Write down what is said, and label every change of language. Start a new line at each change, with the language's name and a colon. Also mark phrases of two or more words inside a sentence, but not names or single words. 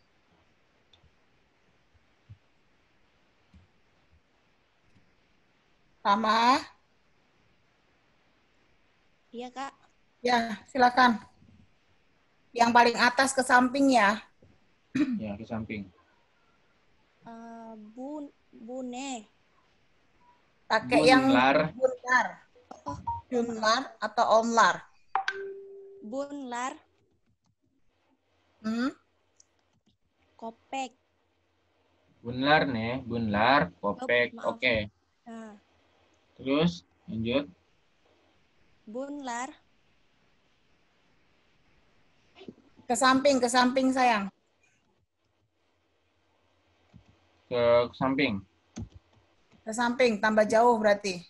Indonesian: Rahma. Iya, Kak. Ya, silakan. Yang paling atas ke samping ya. Ya, ke samping. Bune. Pakai yang Bunlar. bunlar. Bunlar atau omlar?
Turkish: Bunlar. Kopek.
Indonesian: Bunlar nih, bunlar, kopek. Maaf. Oke. Nah, Terus lanjut. bunlar. Ke samping sayang. Ke samping. Ke samping, tambah jauh berarti.